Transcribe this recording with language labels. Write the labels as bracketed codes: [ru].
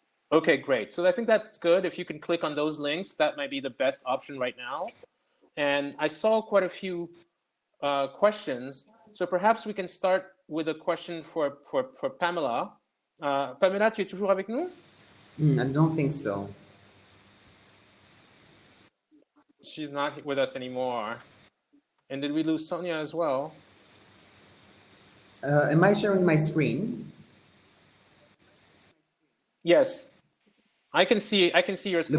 [en] Okay, great. So I think that's good. If you can click on those links, that might be the best option right now. And I saw quite a few questions. So perhaps we can start with a question for Pamela. [fr] Pamela, tu es toujours avec nous? [en] I don't think so. She's not with us anymore. And did we lose Sonia as well? Am I sharing my screen? Yes. I can see your screen.